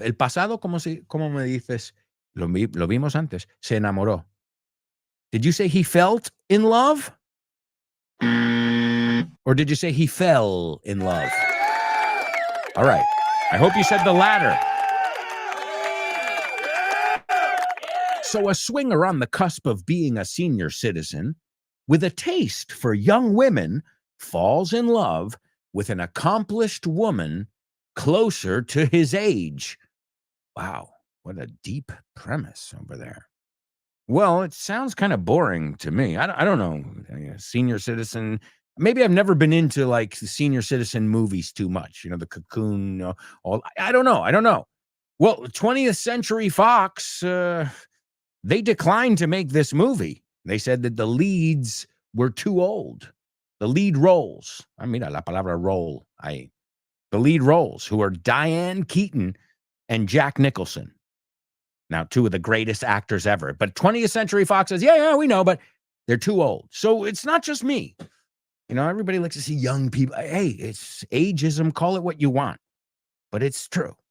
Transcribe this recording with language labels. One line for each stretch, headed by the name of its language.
Spanish: El pasado, como me dices, lo vimos antes, se enamoró.
English: Did you say he felt in love? Or did you say he fell in love? All right. I hope you said the latter. So a swinger on the cusp of being a senior citizen with a taste for young women falls in love with an accomplished woman closer to his age. Wow, what a deep premise over there. Well, it sounds kind of boring to me. I don't know. Senior citizen. Maybe I've never been into like senior citizen movies too much. You know, The Cocoon. I don't know. Well, 20th Century Fox, they declined to make this movie. They said that the leads were too old. The lead roles.
Spanish: Mira la palabra role ahí.
English: The lead roles, who are Diane Keaton and Jack Nicholson. Now, two of the greatest actors ever. But 20th Century Fox says, yeah, we know, but they're too old. So it's not just me. You know, everybody likes to see young people. Hey, it's ageism. Call it what you want. But it's true.